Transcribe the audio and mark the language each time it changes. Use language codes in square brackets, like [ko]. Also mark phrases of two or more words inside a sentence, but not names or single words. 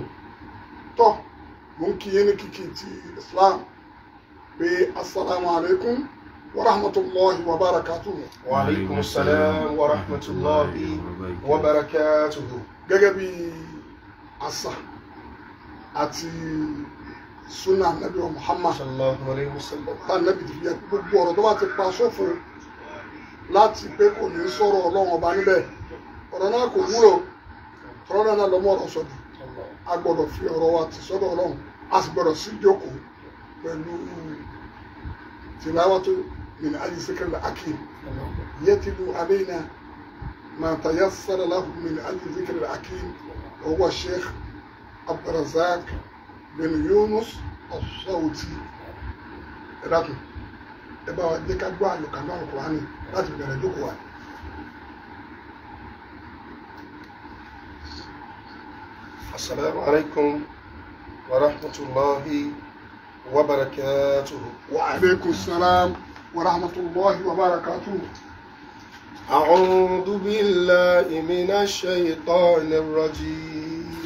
[yo] tọ́ mo ń kí yín ní kíkí ti Islam pé [ar] السلام عليكم ورحمة الله وبركاته. وعليكم السلام ورحمة الله وبركاته. [yo] gẹ́gẹ́ bí àṣà àti sunna nabi wa Muhammad [ar] صلى الله عليه وسلم [yo] ta nabi ti fi gbogbo ọ̀rọ̀ tó bá ti pa sófo láti pé kò ní sọ̀rọ̀ Ọlọ́run ọba níbẹ̀ ọ̀rọ̀ náà kò wúlò ọ̀rọ̀ náà lọ́mọ ọ̀rọ̀ sọ̀dọ̀ a gbọ́dọ̀ fi ọ̀rọ̀ wa ti sọ́dọ̀ Ọlọ́run a sì gbọ́dọ̀ sí jókòó pẹ̀lú [ar] تلاوة من آي الذكر الحكيم يتلو علينا ما تيسر له من آي الذكر الحكيم وهو الشيخ عبد الرزاق بن يونس الساوتي. [yo] ẹ dákun ẹ bá wa jẹ́ ká gbọ́ àlùkànnà Al-Qur'ani láti bẹ̀rẹ̀ jókòó wa. [ar] السلام عليكم ورحمة الله وبركاته. وعليكم السلام ورحمة الله وبركاته. أعوذ بالله من الشيطان الرجيم.